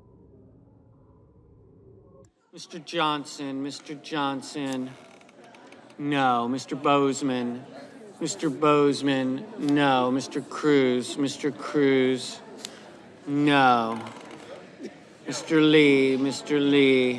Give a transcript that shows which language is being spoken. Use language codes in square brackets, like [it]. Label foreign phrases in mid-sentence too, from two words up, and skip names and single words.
[en] Mr. Johnson, No. Mr. Bozeman. Mr. Bozeman. No. Mr. Cruz. Mr. Cruz. No. Mr. Lee. Mr. Lee.